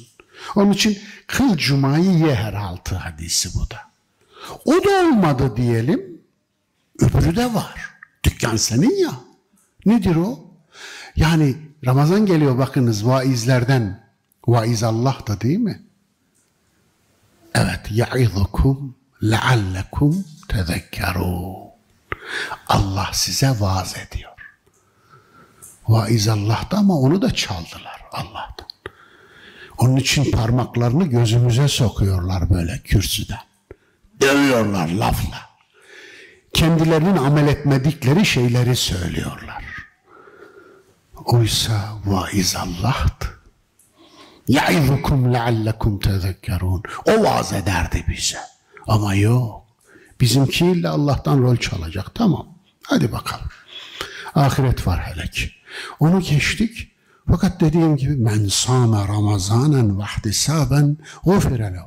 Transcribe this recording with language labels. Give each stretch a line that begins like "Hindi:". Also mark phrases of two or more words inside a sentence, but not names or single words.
Turkish: Onun için kıl cumayı ye her haltı hadisi bu da. O da olmadı diyelim, öbürü de var. Dükkan senin ya. Nedir o? Yani Ramazan geliyor bakınız, vaizlerden. Vaiz Allah da değil mi? Evet.
Arabic: يَعِظُكُمْ لَعَلَّكُمْ تَذَكَّرُونَ.
Turkish: Allah size vaaz ediyor. Vaiz Allah'ta ama onu da çaldılar Allah'tan. Onun için parmaklarını gözümüze sokuyorlar böyle kürsüden. Dövüyorlar lafla. Kendilerinin amel etmedikleri şeyleri söylüyorlar. Oysa vaiz Allah'tı.
Arabic: يَعِظُكُمْ لَعَلَّكُمْ تَذَكَّرُونَ.
Turkish: O vaaz ederdi bize. Ama yok. Bizimkiyle Allah'tan rol çalacak. Tamam. Hadi bakalım. Ahiret var hele ki. Onu geçtik. Fakat dediğim gibi
Arabic: من صام رمضان واحتسابا غفر له.